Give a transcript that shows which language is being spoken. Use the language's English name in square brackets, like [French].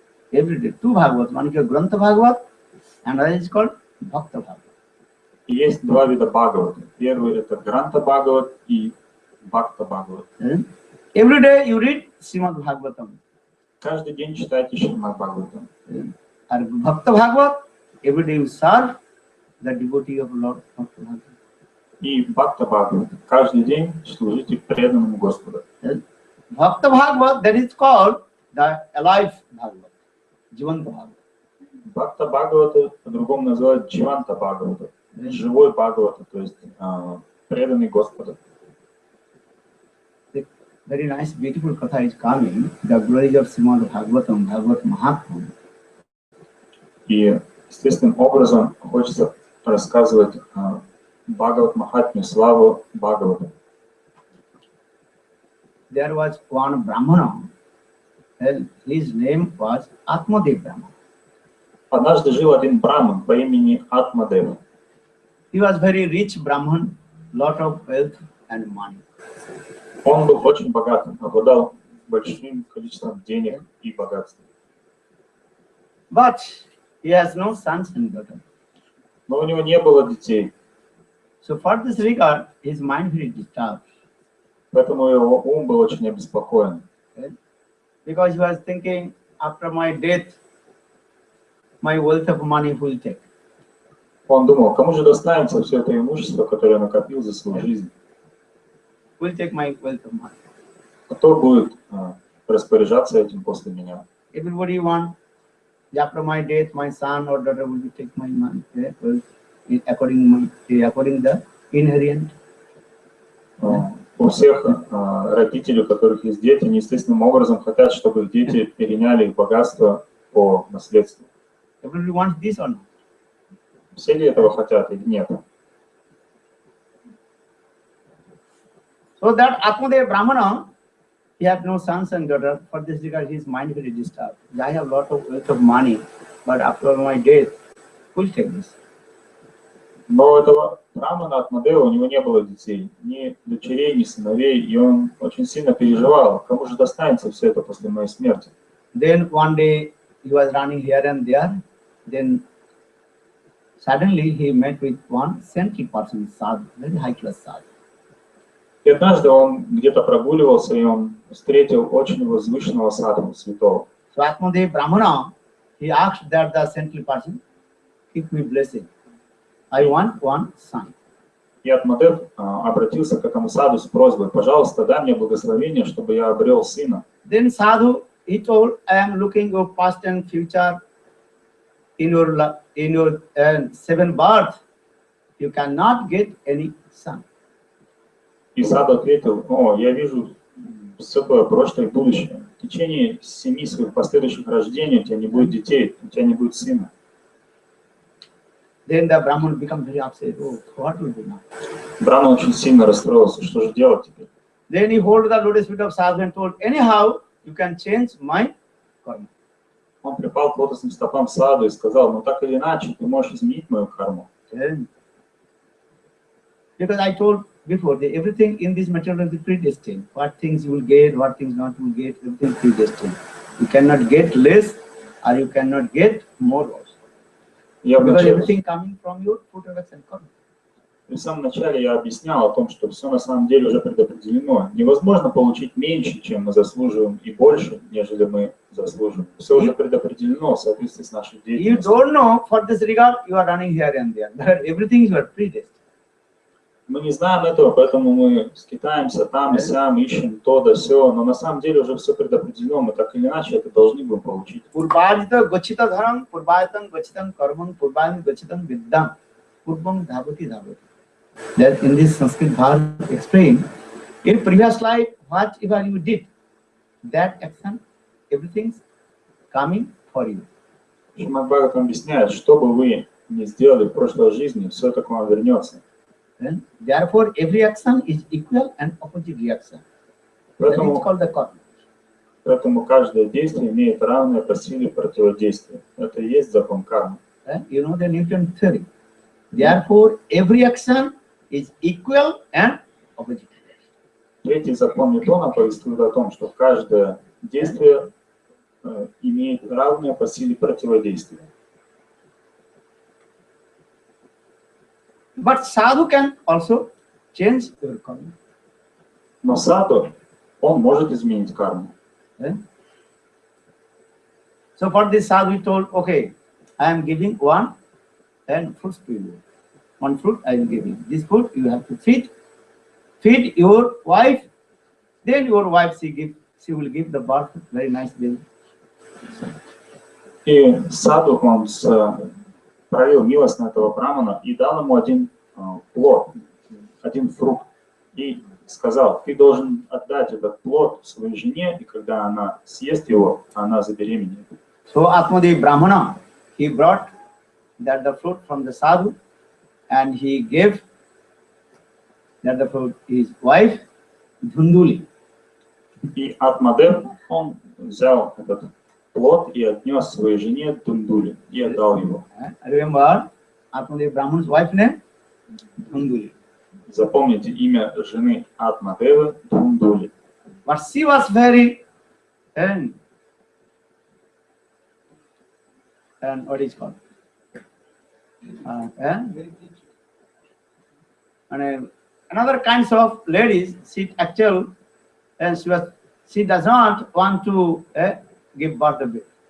[English] Every day, two Bhagavats, one is called Grantha Bhagavat, and another is called Bhakta Bhagavat. [Russian] И есть два вида Бхагавата. Первый это Гранта Бхагават и Бхакта Бхагават. [English] Every day you read Srimad Bhagavatam. [Russian] Каждый день читайте Шримад Бхагаватам. [English] And Bhakta Bhagavat, every day you serve the devotee of Lord Bhakta Bhagavat. [Russian] И Бхакта Бхагават. Каждый день служите преданному Господу. [English] Bhakta Bhagavat, that is called the alive Bhagavat, Jivanta Bhagavat. [Russian] Бхакта Бхагавата по-другому называют Дживанта Бхагавата. Живой Бхагавата, то есть преданный Господу. [English] Very nice, beautiful katha is coming. The glory of Srimad Bhagavatam, Bhagavat Mahatma. [Russian] И естественным образом хочется рассказывать Бхагават Махатме, славу Бхагавата. [English] There was one Brahmana, and his name was Atmadev Brahmana. [Russian] Однажды жил один браман по имени Атмадев. [English] He was very rich Brahman, lot of wealth and money. [Russian] Он был очень богатым, обладал большим количеством денег и богатства. [English] But he has no sons and daughters. [Russian] Но у него не было детей, So for this regard, his mind very disturbed. поэтому его ум был очень обеспокоен. [English] Okay? Because he was thinking, after my death, my wealth of money will take. [Russian] Он думал, кому же достанется все это имущество, которое накопил за свою жизнь? [English] Will take my wealth of money. [Russian] Кто будет распоряжаться этим после меня? [English] Everybody want, after my death, my son or daughter will take my money, wealth, according the inherent. [Russian] У всех родителей, у которых есть дети, они естественным образом хотят, чтобы их дети переняли их богатство по наследству. [English] Everybody wants this or not? [Russian] Все ли этого хотят или нет? [English] So that Atmadev Brahmana, he had no sons and daughters. For this regard, his mind very disturbed. I have lot of wealth of money, but after my death, who will take this? [Russian] Но у этого брамана Атмадева у него не было детей, ни дочерей, ни сыновей, и он очень сильно переживал, кому же достанется все это после моей смерти. [English] Then one day he was running here and there. Then suddenly he met with one saintly person, sadhu, very high class sadhu. [Russian] И однажды он где-то прогуливался, и он встретил очень возвышенного садху, святого. [English] So Atmadev Brahmana, he asked that the saintly person, give me blessing. I want one son. [Russian] И Атмадев обратился к этому саду с просьбой: пожалуйста, дай мне благословение, чтобы я обрел сына. [English] Then sadhu, he told, I am looking your past and future. In your seven birth, you cannot get any son. [Russian] И саду ответил: о, я вижу все твое прошлое и будущее. В течение 7 своих последующих рождений у тебя не будет детей, у тебя не будет сына. [English] Then the Brahman become very upset. Oh, what will do now? [Russian] Браман очень сильно расстроился, что же делать теперь? [English] Then he hold the lotus feet of sadhu and told, anyhow, you can change my karma. [Russian] Он припал к лотосным стопам саду и сказал: ну так или иначе, ты можешь изменить мою карму. [English] Then, because I told before, that everything in this material is predestined. What things you will get, what things not you will get, everything is predestined. You cannot get less or you cannot get more also. Because everything coming from your fruit of action karma. [Russian] В самом начале я объяснял о том, что все на самом деле уже предопределено. Невозможно получить меньше, чем мы заслуживаем, и больше, нежели мы заслуживаем. Все уже предопределено в соответствии с нашей деятельностью. [English] You don't know, for this regard, you are running here and there. But everything is predestined. [Russian] Мы не знаем этого, поэтому мы скитаемся там и сям, ищем то да сё, но на самом деле уже все предопределено, мы так или иначе это должны будем получить. [Sanskrit] Purvajita gachita dharam, purvayatam gachitam karmam, purvayam gachitam vidyam, purvam dhavati dhavati. [English] That in this Sanskrit Bhagavad explained, in previous life, whatever you did, that action, everything's coming for you. [Russian] Шримад Бхагаватам объясняет, что бы вы ни сделали в прошлой жизни, все это к вам вернется. [English] Then, therefore, every action is equal and opposite reaction. That is called the karma. [Russian] Поэтому каждое действие имеет равное по силе противодействие. Это и есть закон кармы. [English] You know the Newton theory. Therefore, every action is equal and opposite. [Russian] Третий закон Ньютона повествует о том, что каждое действие имеет равное по силе противодействие. [English] But sadhu can also change your karma. [Russian] Но саду, он может изменить карму. [English] So for this sadhu, he told, okay, I am giving one and fruit to you. One fruit I will give you. This fruit you have to feed your wife. Then your wife she will give the birth very nice baby. [Russian] И саду он проявил милость на этого брамана и дал ему один плод, один фрукт. И сказал: ты должен отдать этот плод своей жене, и когда она съест его, она забеременеет. [English] So Atmadev Brahmana, he brought that the fruit from the sadhu, and he gave that the fruit his wife, Dhunduli. [Russian] И Атмадев, он взял этот плод и отнес своей жене Дундули и отдал его. [English] Remember, Atmadev Brahman's wife name? Dhunduli. [Russian] Запомните имя жены Атмадевы Дундули. [English] But she was very, and what is called? And another kinds of ladies, she actual, and she does not want to give birth to baby.